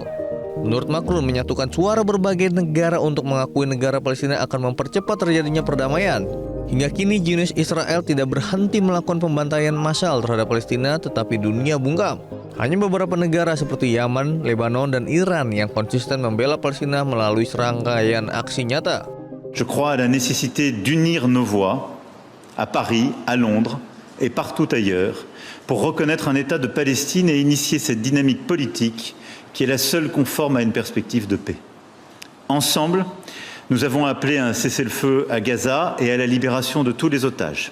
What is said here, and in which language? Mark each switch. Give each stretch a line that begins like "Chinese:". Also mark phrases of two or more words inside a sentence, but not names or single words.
Indonesian: Menurut Macron, menyatukan suara berbagai negara untuk mengakui negara Palestina akan mempercepat terjadinya perdamaian. Hingga kini Zionis Israel tidak berhenti melakukan pembantaian massal terhadap Palestina, tetapi dunia bungkam. Hanya beberapa negara seperti Yaman, Lebanon, dan Iran yang konsisten membela Palestina melalui serangkaian aksi nyata.
French: Je crois à la nécessité d'unir nos voix à Paris, à Londres et partout ailleurs pour reconnaître un État de Palestine et initier cette dynamique politique qui est la seule conforme à une perspective de paix. Ensemble, nous avons appelé à un cessez-le-feu à Gaza et à la libération de tous les otages.